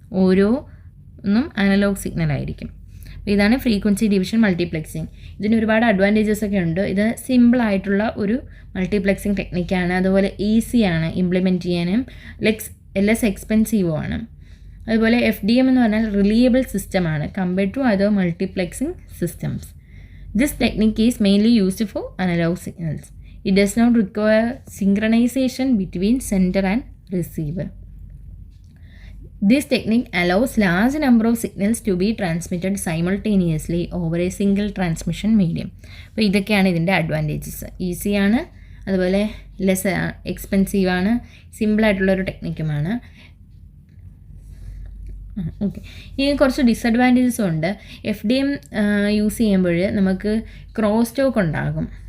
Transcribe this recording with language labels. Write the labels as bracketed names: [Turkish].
[Malayalam] ഓരോന്നും അനലോഗ് സിഗ്നലായിരിക്കും. അപ്പോൾ ഇതാണ് ഫ്രീക്വൻസി ഡിവിഷൻ മൾട്ടിപ്ലെക്സിങ്. ഇതിന് ഒരുപാട് അഡ്വാൻറ്റേജസ് ഒക്കെ ഉണ്ട്. ഇത് സിമ്പിളായിട്ടുള്ള ഒരു മൾട്ടിപ്ലെക്സിങ് ടെക്നിക്കാണ്. അതുപോലെ ഈസിയാണ് ഇംപ്ലിമെൻറ്റ് ചെയ്യാനും, ലെസ് എക്സ്പെൻസീവുമാണ്. അതുപോലെ FDM എന്ന് പറഞ്ഞാൽ റിലയബിൾ സിസ്റ്റമാണ് [English] Compared to other multiplexing systems. This technique is mainly used for analog signals. It does not require synchronization between sender and receiver. This technique allows large number of signals to be transmitted simultaneously over a single transmission medium. [Malayalam] അപ്പോൾ ഇതൊക്കെയാണ് ഇതിൻ്റെ advantages. ഈസിയാണ്, അതുപോലെ less എക്സ്പെൻസീവാണ്, സിമ്പിളായിട്ടുള്ളൊരു ടെക്നിക്കുമാണ്. Okay, ഇനി കുറച്ച് ഡിസഡ്വാൻറ്റേജസും ഉണ്ട്. FDM use ചെയ്യുമ്പോൾ നമുക്ക് ക്രോസ് ടോക്ക് ഉണ്ടാകും.